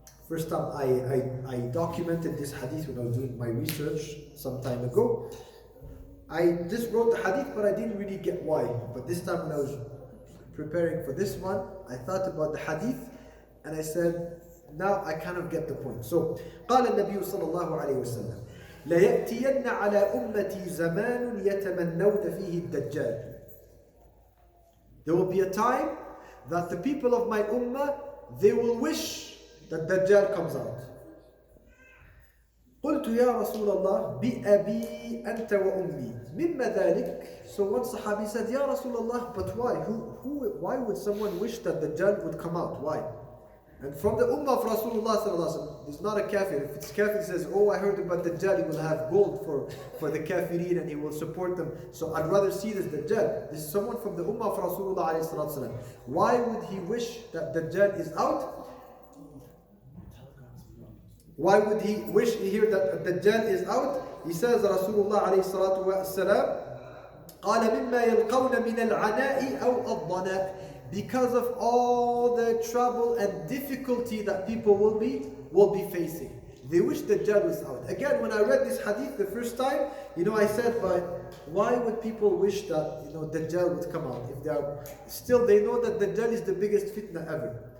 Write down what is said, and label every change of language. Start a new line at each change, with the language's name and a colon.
English: first time I documented this hadith when I was doing my research some time ago. I just wrote the hadith, but I didn't really get why. But this time when I was preparing for this one, I thought about the hadith and I said, now I kind of get the point.
Arabic: So, قال النبي صلى الله عليه وسلم ليأتين على أمتي زمان يتمنون فيه الدجال.
English: There will be a time that the people of my ummah, they will wish that Dajjal comes out.
Arabic: قلت يا رسول الله بأبي أنت وأمي مما ذلك.
English: So one Sahabi said, Ya Rasulullah, but why? Why would someone wish that Dajjal would come out? Why? And from the ummah of Rasulullah sallallahu alaihi wasallam, he's not a kafir. If it's kafir, he says, oh, I heard about Dajjal, he will have gold for the kafirin and he will support them. So I'd rather see this Dajjal. This is someone from the ummah of Rasulullah alayhi salatu wasallam. Why would he wish that Dajjal is out? Why would he wish to hear that Dajjal is out? He says,
Arabic: Rasulullah alayhi salatu wasallam, قال مما يلقون من العناء أو الضناء.
English: Because of all the trouble and difficulty that people will be facing. They wish Dajjal was out. Again, when I read this hadith the first time, I said, but why would people wish that, Dajjal would come out? If they are, still they know that Dajjal is the biggest fitna ever.